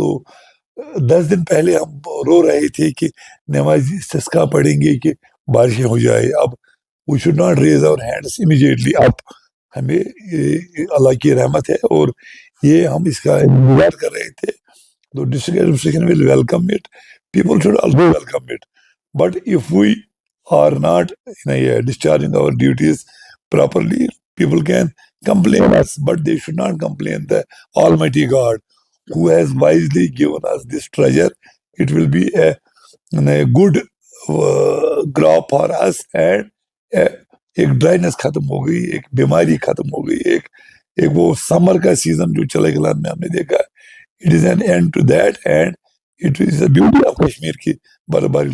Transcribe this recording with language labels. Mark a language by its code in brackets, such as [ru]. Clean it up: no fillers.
[ur] تو 10 دن پہلے ہم رو رہے تھے کہ نماز استسقا پڑھیں گے کہ بارشیں ہو جائے. اب [en] We should not raise our hands immediately up. [ur] ہمیں اللہ کی رحمت ہے اور یہ ہم اس کا انتظار کر رہے تھے. [en] تو district administration will welcome it. People should also welcome it. But if we are not discharging our duties properly, people can complain us, but they should not complain the Almighty God who has wisely given us this treasure. It will be a good crop for us, and [ur] ایک ڈرائنس ختم ہو گئی، ایک بیماری ختم ہو گئی، ایک وہ سمر کا سیزن جو چلے گلا میں ہم نے دیکھا. [en] it is an end to that, and it is a beauty of Kashmir [ur] کی برف باری.